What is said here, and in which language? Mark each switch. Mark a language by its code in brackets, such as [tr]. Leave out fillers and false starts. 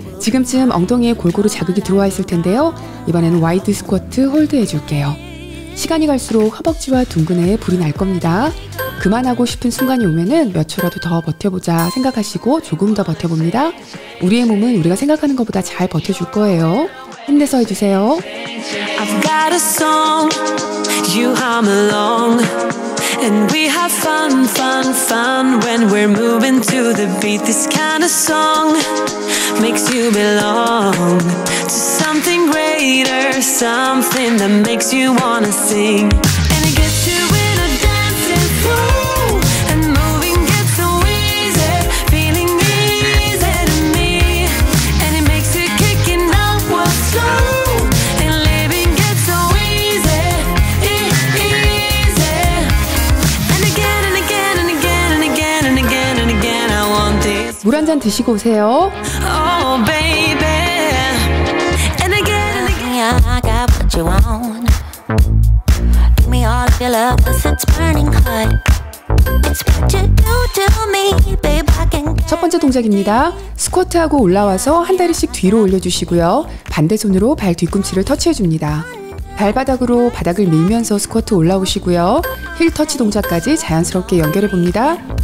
[ko] 지금쯤 엉덩이에 골고루 자극이 들어와 있을 텐데요. 이번에는 와이드 스쿼트 홀드 해줄게요. 시간이 갈수록 허벅지와 둥근에 불이 날 겁니다. 그만하고 싶은 순간이 오면은 몇 초라도 더 버텨보자 생각하시고 조금 더 버텨봅니다. 우리의 몸은 우리가 생각하는 것보다 잘 버텨줄 거예요. 힘내서 해주세요. [en] I've got a song, you hum along, and we have fun, fun, fun when we're moving to the beat. This kind of song makes you belong to something greater, something that makes you wanna sing. And it gets you in a dancing flow, and moving gets so easy, feeling easy to me. And it makes it kicking up what's slow, and living gets so easy, easy. And again and again and again and again and again and again I want this. [ko] 물 한 잔 드시고 오세요. [en] Oh baby, and again and again. I got what you want. Give me all of your love, 'cause it's burning hot. It's what you do to me, babe. I can. [ko] 첫 번째 동작입니다. 스쿼트하고 올라와서 한 다리씩 뒤로 올려주시고요. 반대 손으로 발 뒤꿈치를 터치해줍니다. 발바닥으로 바닥을 밀면서 스쿼트 올라오시고요. 힐 터치 동작까지 자연스럽게 연결해봅니다.